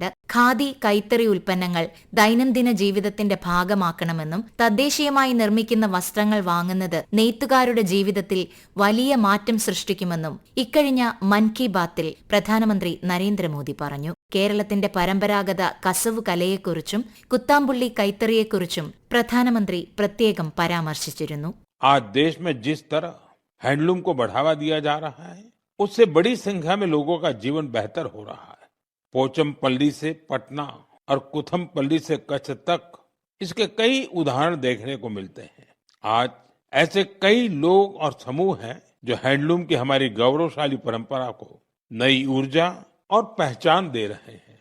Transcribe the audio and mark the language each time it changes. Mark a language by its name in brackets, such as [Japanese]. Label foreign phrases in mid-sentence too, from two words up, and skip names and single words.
[Malayalam] ഖാദി കൈത്തറി ഉൽപ്പന്നങ്ങൾ ദൈനംദിന ജീവിതത്തിന്റെ ഭാഗമാക്കണമെന്നും തദ്ദേശീയമായി നിർമ്മിക്കുന്ന വസ്ത്രങ്ങൾ വാങ്ങുന്നത് നെയ്ത്തുകാരുടെ ജീവിതത്തിൽ വലിയ മാറ്റം സൃഷ്ടിക്കുമെന്നും ഇക്കഴിഞ്ഞ മൻ കി ബാത്തിൽ പ്രധാനമന്ത്രി നരേന്ദ്രമോദി പറഞ്ഞു. കേരളത്തിന്റെ പരമ്പരാഗത കസവു കലയെക്കുറിച്ചും കുത്താമ്പുള്ളി കൈത്തറിയെക്കുറിച്ചും പ്രധാനമന്ത്രി പ്രത്യേകം പരാമർശിച്ചിരുന്നു. [Hindi] आज देश में जिस तरह हैंडलूम को बढ़ावा दिया जा रहा है, उससे बड़ी संख्या में लोगों का जीवन बेहतर हो रहा है. पोचमपल्ली से पटना और कुथमपल्ली से कच्छ तक इसके कई उदाहरण देखने को मिलते हैं. आज ऐसे कई लोग और समूह हैं जो हैंडलूम की हमारी गौरवशाली परंपरा को नई ऊर्जा और पहचान दे रहे हैं.